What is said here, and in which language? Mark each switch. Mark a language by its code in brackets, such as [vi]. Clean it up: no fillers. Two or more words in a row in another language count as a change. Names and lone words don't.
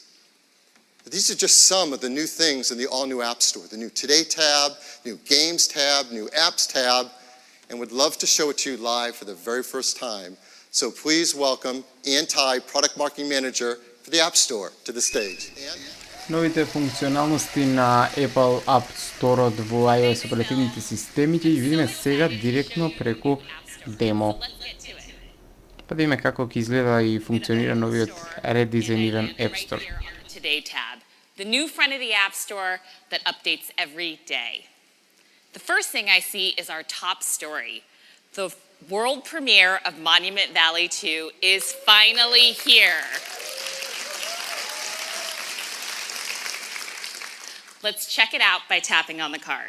[en] But these are just some of the new things in the all-new App Store. The new Today tab, new Games tab, new Apps tab, and would love to show it to you live for the very first time. So please welcome Ann Ty, Product Marketing Manager for the App Store, to the stage. Ann? [mk] Новите функционалности на Apple App Store во iOS оперативните системи ќе ги видиме сега директно преку демо. Па да видиме како ќе изгледа и функционира новиот редизајниран App Store. [en] Today tab, the new front of the App Store that updates every day. The first thing I see is our top story. The world premiere of Monument Valley 2 is finally here. Let's check it out by tapping on the card.